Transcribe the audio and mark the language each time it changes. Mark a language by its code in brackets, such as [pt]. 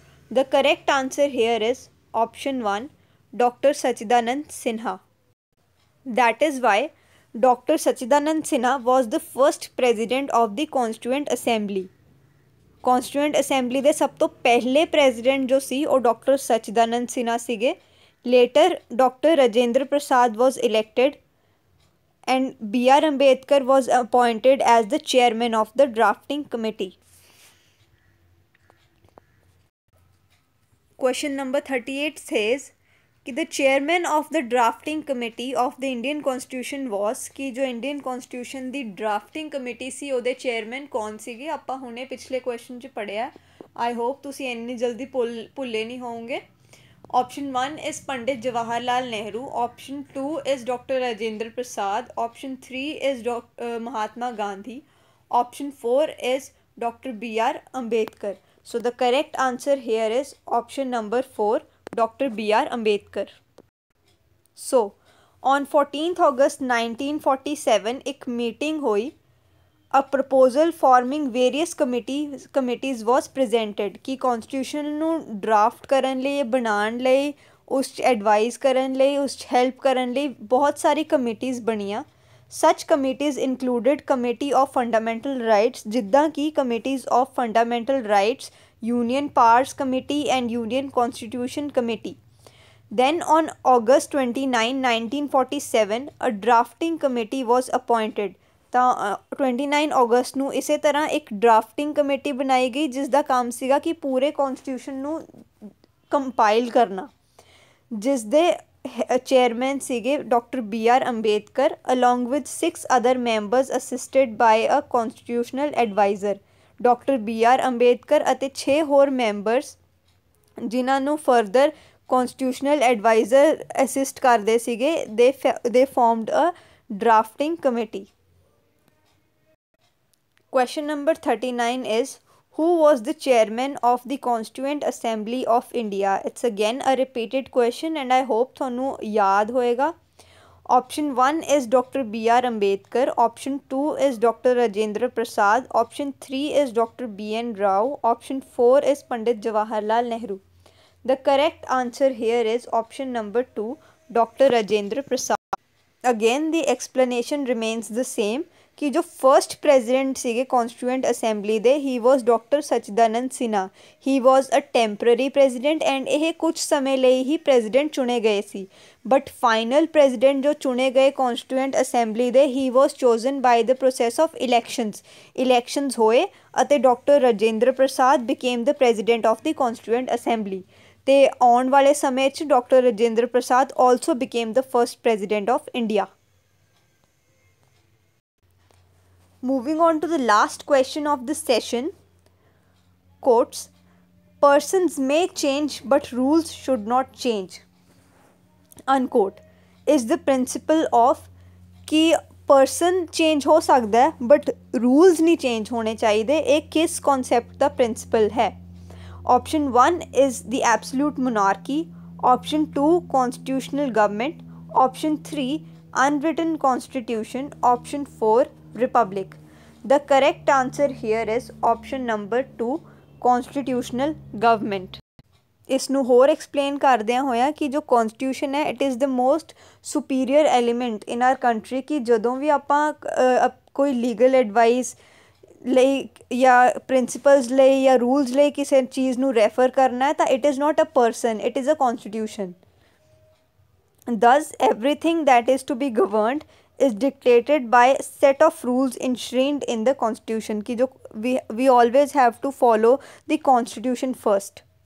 [en] The correct answer here is option 1, Dr. Sachidanand Sinha. That is why Dr. Sachidanand Sinha was the first president of the Constituent Assembly. [pa] Constituent Assembly ਦੇ ਸਭ ਤੋਂ ਪਹਿਲੇ president ਜੋ ਸੀ ਉਹ Dr. [en] Sachidanand Sinha [pa] ਸੀਗੇ। [en] Later, Dr. Rajendra Prasad was elected and B.R. Ambedkar was appointed as the chairman of the drafting committee. Question number 38 says कि the chairman of the drafting committee of the Indian Constitution was कि जो Indian Constitution [pa] ਦੀ drafting committee ਸੀ ਉਹਦੇ chairman ਕੌਣ ਸੀਗੇ? ਆਪਾਂ ਹੁਣੇ ਪਿਛਲੇ question 'ਚ ਪੜ੍ਹਿਆ। [en] I hope [pa] ਤੁਸੀਂ ਇੰਨੀ ਜਲਦੀ ਭੁੱਲੇ ਨਹੀਂ ਹੋਵੋਗੇ। [en] Option 1 is Pandit Jawaharlal Nehru. Option 2 is Dr. Rajendra Prasad. Option 3 is Mahatma Gandhi. Option 4 is Dr. B.R. Ambedkar. So the correct answer here is option number 4, Dr. B.R. Ambedkar. So on 14th August 1947 [hi] एक meeting हुई। [en] A proposal forming various committees was presented [pa] कि constitution ਨੂੰ draft ਕਰਨ ਲਈ ਬਣਾਉਣ ਲਈ ਉਸ 'ਚ advise ਕਰਨ ਲਈ ਉਸ 'ਚ help ਕਰਨ ਲਈ ਬਹੁਤ ਸਾਰੀ committees ਬਣੀਆਂ। [en] Such committees included Committee of Fundamental Rights [pa] ਜਿੱਦਾਂ ਕਿ [en] Committees of Fundamental Rights, Union Powers Committee and Union Constitution Committee. Then on August 29, 1947 a drafting committee was appointed। [pa] ਤਾਂ 29 ਅਗਸਤ ਨੂੰ ਇਸੇ ਤਰ੍ਹਾਂ ਇੱਕ ਡਰਾਫਟਿੰਗ ਕਮੇਟੀ ਬਣਾਈ ਗਈ ਜਿਸ ਦਾ ਕੰਮ ਸੀਗਾ ਕਿ ਪੂਰੇ ਕੌਨਸਟੀਟਿਊਸ਼ਨ ਨੂੰ ਕੰਪਾਈਲ ਕਰਨਾ ਜਿਸ ਦੇ ਚੇਅਰਮੈਨ ਸੀਗੇ doctor B R Ambedkar [en] Along with 6 other members assisted by a constitutional adviser. [pa] Doctor B R Ambedkar ਅਤੇ 6 ਹੋਰ ਮੈਂਬਰਸ ਜਿਨ੍ਹਾਂ ਨੂੰ ਫਰਦਰ ਕੌਨਸਟੀਟਿਊਸ਼ਨਲ ਐਡਵਾਈਜ਼ਰ ਅਸਿਸਟ ਕਰਦੇ ਸੀਗੇ [en] They formed a drafting committee. Question number 39 is who was the chairman of the Constituent Assembly of India? It's again a repeated question and I hope [pa] ਤੁਹਾਨੂੰ ਯਾਦ ਹੋਏਗਾ। [en] Option 1 is Dr. B.R. Ambedkar. Option 2 is Dr. Rajendra Prasad. Option 3 is Dr. B.N. Rao. Option 4 is Pandit Jawaharlal Nehru. The correct answer here is option number 2, Dr. Rajendra Prasad. Again the explanation remains the same [pa] कि जो first president ਸੀਗੇ ਕੌਨਸਟੀਟਿਊਐਂਟ assembly ਦੇ [en] He was doctor Sachchidananda Sinha. He was a temporary president and [pa] ਇਹ ਕੁਝ ਸਮੇਂ ਲਈ ਹੀ president ਚੁਣੇ ਗਏ ਸੀ [en] but final president ਜੋ ਚੁਣੇ ਗਏ ਕੌਨਸਟੀਟਿਊਐਂਟ ਅਸੈਂਬਲੀ ਦੇ he was chosen by the process of elections ਹੋਏ ਅਤੇ doctor Rajendra Prasad became the president of the constituent assembly [pa] ਅਤੇ ਆਉਣ ਵਾਲੇ ਸਮੇਂ 'ਚ [en] Doctor Rajendra Prasad also became the first president of India. Moving on to the last question of this session, quotes, persons may change but rules should not change, unquote, is the principle of [hi] कि person change हो सकता है but rules नहीं change होने चाहिए। एक किस concept का principle है? [en] Option 1 is the absolute monarchy. Option 2 constitutional government. Option 3 unwritten constitution. Option 4 republic. The correct answer here is option number 2, constitutional government. [pa] इसनू होर एक्सप्लेन करदिया होया कि जो कॉन्स्टिट्यूशन है [en] it is the most superior element in our country [pa] कि जदों भी आपां कोई लीगल एडवाइस ਲਈ ਜਾਂ ਪ੍ਰਿੰਸੀਪਲਸ ਲਈ ਜਾਂ ਰੂਲਸ ਲਈ ਕਿਸੇ ਚੀਜ਼ ਨੂੰ ਰੈਫਰ ਕਰਨਾ ਹੈ ਤਾਂ [en] It is not a person it is a constitution. Thus, everything that is to be governed is dictated by a set of rules enshrined in the constitution, [hi] कि जो [en] we always have to follow the constitution first.